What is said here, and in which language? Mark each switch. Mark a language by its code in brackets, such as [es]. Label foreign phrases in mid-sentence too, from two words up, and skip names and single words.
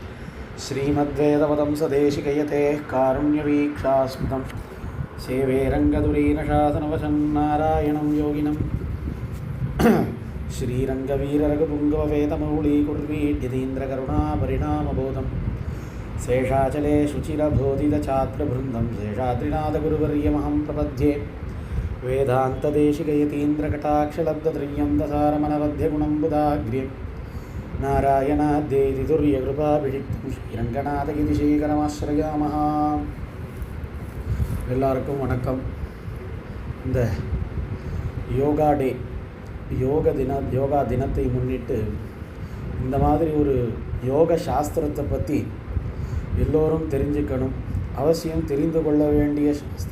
[sa] श्रीमद्वेदवदंसदेशिकयतेः कारुण्यवीक्षास्पदं सेवे रङ्गधुरीनशासनवशं नारायणं योगिनं श्रीरङ्गवीररघुपुङ्गववेदमौळीकुर्वीड्यतीन्द्रकरुणापरिणामबोधं शेषाचले शुचिरबोधितछात्रवृन्दं शेषाद्रिनाथगुरुवर्यमहं प्रपद्ये। वेदान्तदेशिकयतीन्द्रकटाक्षलब्धत्रियं दसारमनवध्यगुणं बुधाग्र्यं नारायणाद्यैति तुर्यकृपाभिषिक्तं श्रीरङ्गनाथगिरिशेखरमाश्रयामः। [ta] எல்லாருக்கும் வணக்கம். இந்த [en] yoga day [ta] யோகா தினத்தை முன்னிட்டு இந்த மாதிரி ஒரு யோக சாஸ்திரத்தை பற்றி எல்லோரும் தெரிஞ்சுக்கணும், அவசியம் தெரிந்து கொள்ள வேண்டிய சாஸ்திரம்.